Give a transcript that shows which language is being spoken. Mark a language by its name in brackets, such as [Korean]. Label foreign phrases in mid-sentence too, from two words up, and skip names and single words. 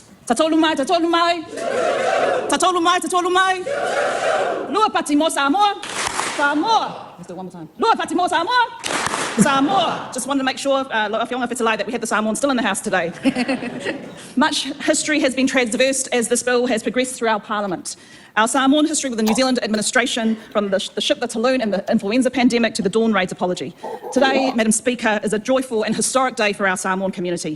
[Samoan] Tatolu mai, tatolu mai. Tatolu mai, tatolu mai. Lua pati mo Samoa. Samoa. [English] Let's do it one more time. [Samoan] Lua pati mo Samoa. Samoa. [English] Just wanted to make sure, that we had the Samoans still in the house today. Much history has been transversed as this bill has progressed through our parliament. Our Samoan history with the New Zealand administration, from the ship the Tulloch and the influenza pandemic to the Dawn Raid's apology. Today, Madam Speaker, is a joyful and historic day for our Samoan community.